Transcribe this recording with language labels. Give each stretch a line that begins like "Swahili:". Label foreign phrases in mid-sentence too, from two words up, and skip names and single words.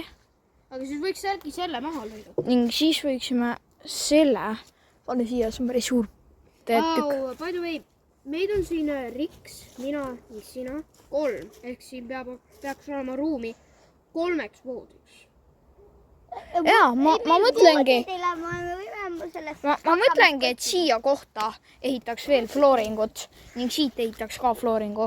Estonian: Aga siis võiks äkki selle maha lõigata. Ning siis võiksime selle panna siia, see on päris suur tükk.
English: By the way,
Estonian: meid on siin Riks, mina ja sina 3. Ehk siin peaks olema ruumi 3 voodiks. Jaa, ma mõtlengi, ma mõtlengi, et siia kohta ehitaks veel flooringut ning siit ehitaks ka flooringu.